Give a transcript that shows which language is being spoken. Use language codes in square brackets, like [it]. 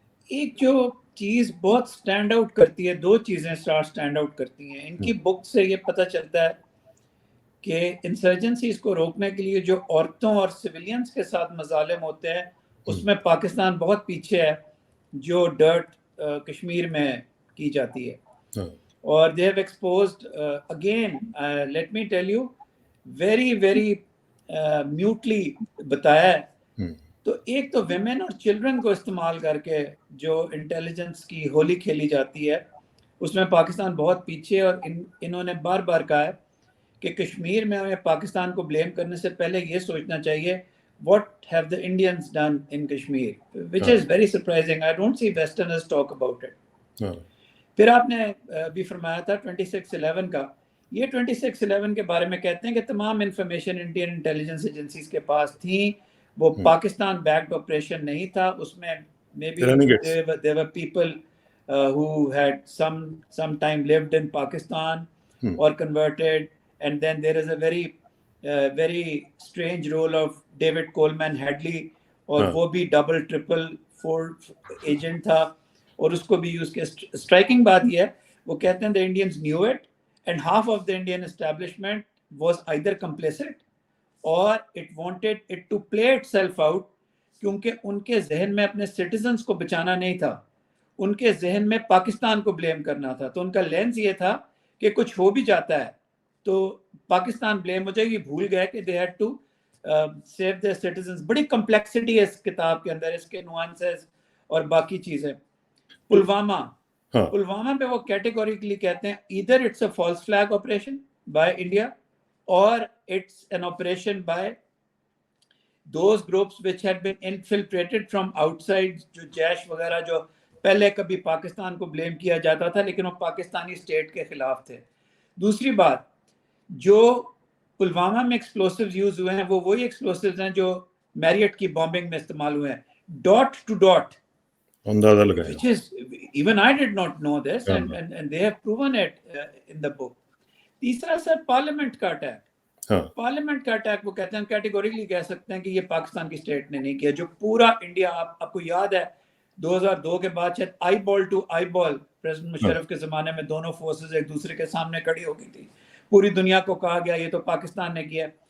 [ur] ایک جو چیز بہت سٹینڈ آؤٹ کرتی ہے, دو چیزیں سٹینڈ آؤٹ کرتی ہیں ان کی بک سے. یہ پتہ چلتا ہے کہ انسرجنسیز کو روکنے کے لیے جو عورتوں اور سویلینز کے ساتھ مظالم ہوتے ہیں اس میں پاکستان بہت پیچھے ہے, جو ڈرٹ کشمیر میں کی جاتی ہے. اور [en] they have exposed again let me tell you very very mutely [ur] بتایا ہے. تو ایک تو ویمن اور چلڈرن کو استعمال کر کے جو انٹیلیجنس کی ہولی کھیلی جاتی ہے اس میں پاکستان بہت پیچھے, اور انہوں نے بار بار کہا ہے کہ کشمیر میں ہمیں پاکستان کو بلیم کرنے سے پہلے یہ سوچنا چاہیے [en] what have the Indians done in Kashmir, which is very surprising. I don't see Westerners talk about it. [ur] پھر آپ نے بھی فرمایا تھا 26/11 کا. یہ 26/11 کے بارے میں کہتے ہیں کہ تمام انفارمیشن انڈین انٹیلیجنس ایجنسیز کے پاس تھیں, وہ پاکستان بیکڈ آپریشن نہیں تھا. اس میں [en] maybe there were people who had some time lived in Pakistan or converted, and then there is a very strange role of David Coleman Hadley, [ur] اور وہ بھی double triple 4 agent تھا, اور اس کو بھی یوز کیا. اسٹرائکنگ بات یہ ہے, وہ کہتے ہیں [en] the Indians knew it and half of the Indian establishment was either complicit or it wanted it to play itself out, [ur] کیونکہ ان کے ذہن میں اپنے سٹیزنز کو بچانا نہیں تھا, ان کے ذہن میں پاکستان کو بلیم کرنا تھا. تو ان کا لینس یہ تھا کہ کچھ ہو بھی جاتا ہے تو پاکستان بلیم ہو جائے گی. بھول گئے کہ [en] they had to save their citizens. [ur] بڑی کمپلیکسٹی ہے اس کتاب کے اندر, اس کے نوانسز اور باقی چیزیں. پلوامہ پہ وہ کیٹیگوریکلی کہتے ہیں [en] either it's a false flag operation by India or it's an operation by those groups which had been infiltrated from outside, [ur] جو جیش وغیرہ جو پہلے کبھی پاکستان کو بلیم کیا جاتا تھا لیکن وہ پاکستانی اسٹیٹ کے خلاف تھے. دوسری بات, جو پلوامہ میں ایکسپلوسیوز یوز ہوئے ہیں وہ وہی ایکسپلوسیوز ہیں جو میریٹ کی بامبنگ میں استعمال ہوئے ہیں, ڈاٹ ٹو ڈاٹ. اندازہ لگایا, [en] which is even I did not know this, and they have proven it in the book. [ur] تیسرا سر پارلیمنٹ کا اٹیک. پارلیمنٹ کا اٹیک وہ کہتے ہیں کیٹیگوریکلی کہہ سکتے ہیں کہ یہ پاکستان کی اسٹیٹ نے نہیں کیا, جو پورا انڈیا. آپ کو یاد ہے 2002 کے بعد شاید آئی بال to I ball president Musharraf کے زمانے میں دونوں فورسز ایک دوسرے کے سامنے کھڑی ہو گئی تھی, پوری دنیا کو کہا گیا یہ تو پاکستان نے کیا.